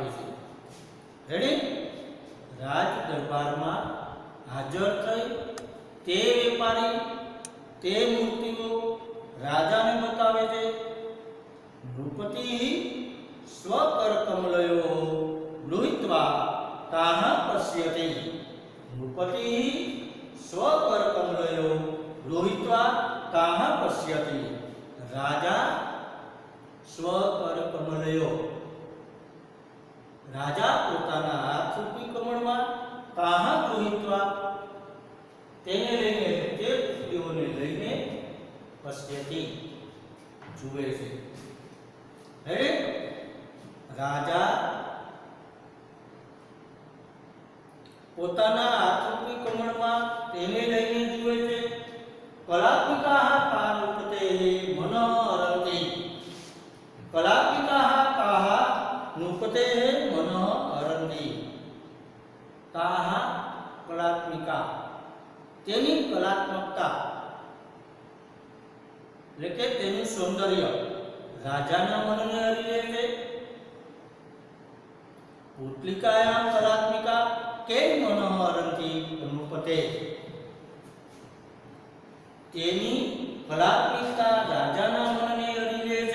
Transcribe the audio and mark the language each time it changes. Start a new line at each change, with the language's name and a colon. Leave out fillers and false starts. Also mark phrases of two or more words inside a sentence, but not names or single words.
Gujarati: છે રેડી રાજ દરબારમાં હાજર થઈ તે વેપારી તે મૂર્તિઓ રાજાને બતાવે છે
Sanskrit: नृपति स्वकर कमलयो गृहीत्वा ताह पश्यति नृपति स्वकर कमलयो गृहीत्वा ताह पश्यति
Gujarati: રાજા
Sanskrit: स्वकर कमलयो
Gujarati: રાજા પોતાના હાથ રૂપી કમળમાં
Sanskrit: ताहा गृहीत्वा
Gujarati: તેને લઈને તે પુત્રીઓને લઈને પશ્યતિ જુએ છે હે રાજા પોતાના હાથ રૂપી કમળમાં તેને લઈને જુએ છે
Sanskrit: कलात्मिकाः तानुपते मनोहरन्ति कलात्मिकाः ताः नुपते मनः हरन्ति ताः कलात्मिका
Gujarati: તેની કલાત્મકતા એટલે કે તેનું સૌંદર્ય રાજાના મનને હરી લે છે.
Sanskrit: पुतलिकायाम कलात्मिका કેમ मनः हरंती नृपते.
Gujarati: તેની કલાત્મિકતા રાજાના મનને હરી લે છે.